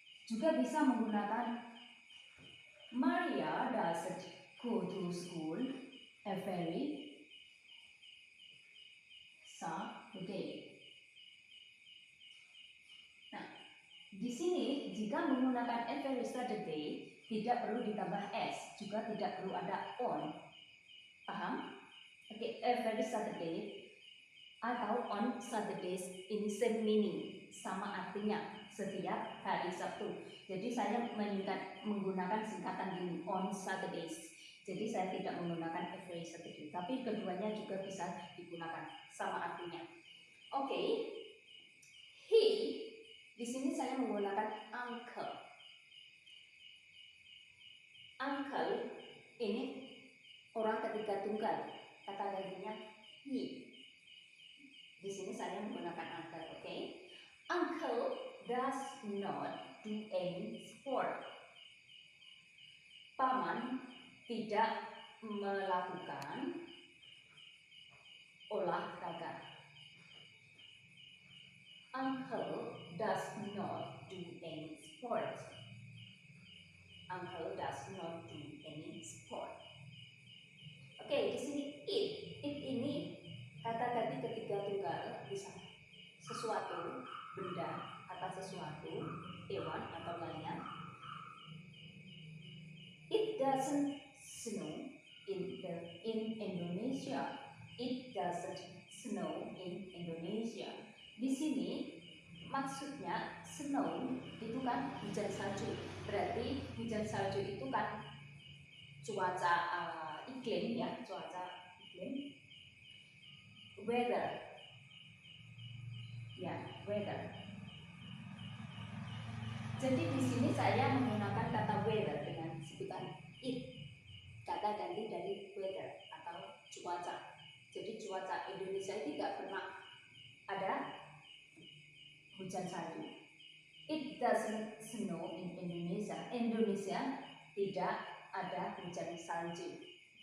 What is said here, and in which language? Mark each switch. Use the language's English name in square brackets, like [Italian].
[Indonesian] Juga bisa menggunakan [English] Maria doesn't go to school every Saturday. [Indonesian] Nah, di sini jika menggunakan [English] every Saturday [Indonesian] tidak perlu ditambah S, juga tidak perlu ada on. Paham? Oke, [English] every Saturday [Indonesian] atau [English] on Saturdays [Indonesian] ini [English] same meaning, [Indonesian] sama artinya setiap hari Sabtu. Jadi saya menggunakan singkatan ini [English] on Saturdays. [Indonesian] Jadi saya tidak menggunakan [English] every Saturday, [Indonesian] tapi keduanya juga bisa digunakan, sama artinya. Oke, he, di sini saya menggunakan uncle. Uncle ini orang ketiga tunggal, kata gantinya he. Di sini saya menggunakan uncle, oke? [English] Uncle does not do any sport. [Indonesian] Paman tidak melakukan olahraga. [English] Uncle does not do any sport. Uncle does not do any sport. [Indonesian] Oke, di sini it ini kata ganti ketiga tunggal, bisa sesuatu, benda atau sesuatu, hewan atau lainnya. [English] It doesn't snow in Indonesia. It doesn't snow in Indonesia. [Indonesian] Di sini maksudnya snow itu kan hujan salju. Berarti hujan salju itu kan cuaca iklim ya, cuaca iklim. Weather. Ya, weather. Jadi di sini saya menggunakan kata weather dengan sebutan it. Kata ganti dari weather atau cuaca. Jadi cuaca Indonesia tidak pernah ada hujan salju. [English] It doesn't snow in Indonesia. [Indonesian] Indonesia tidak ada hujan salju.